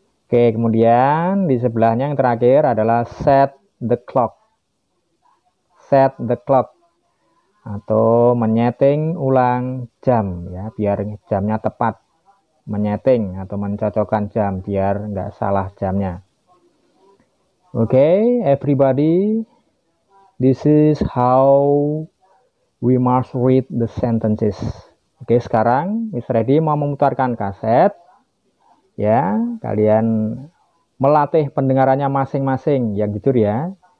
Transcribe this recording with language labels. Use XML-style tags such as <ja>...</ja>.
<id>Oke, kemudian di sebelahnya yang terakhir adalah</id> <en>set the clock. Set the clock</en> <id>atau menyeting ulang jam ya, biar jamnya tepat. Menyeting atau mencocokkan jam biar nggak salah jamnya.</id> <en>Okay, everybody, this is how we must read the sentences.</en> <id>Oke, sekarang Miss Ready mau memutarkan kaset. Ya, kalian melatih pendengarannya masing-masing, yang jujur ya.</id>